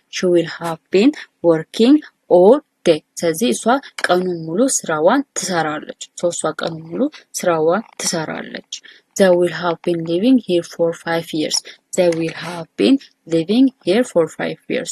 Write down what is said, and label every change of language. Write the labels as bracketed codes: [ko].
[en] she will have been working all day. [am] ስለዚህ እሷ ቀኑን ሙሉ ስራዋን ትሰራለች። እሷ ቀኑን ሙሉ ስራዋን ትሰራለች። [en] they will have been living here for 5 years. they will have been living here for 5 years.